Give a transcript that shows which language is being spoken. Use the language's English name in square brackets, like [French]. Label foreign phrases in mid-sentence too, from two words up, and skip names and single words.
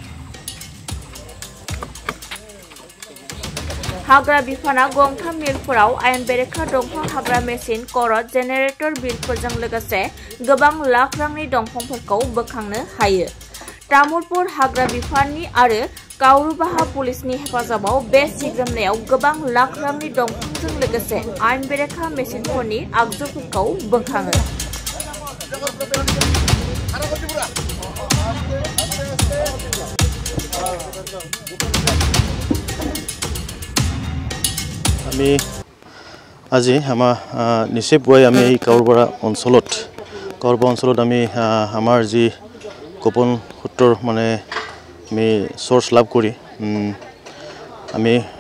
[Bodo] हाग्रा बिफाना गंथाम मिलफोराव आयेन बेरेखा दंफां हाग्रा मेसिन खर' जेनेरेटर बिलफोरजों लोगोसे गोबां लाख रांनि दंफांफोरखौ बोखांनो हायो। तामुलपुर हाग्रा बिफाननि आरो काउरूबाहा पुलिसनि हेफाजाबाव बे सिग्रोमनायाव गोबां लाख रांनि दंफांजों लोगोसे आयेन बेरेखा मेसिनफोरनि आगजुफोरखौ बोखाङो। [Assamese] আমি আজি নিচেই পুৱাই আমি এই কাউৰবাৰা অঞ্চলত আমি আমাৰ যি গোপন সূত্ৰৰ মানে আমি চ'ৰ্চ লাভ কৰি আমি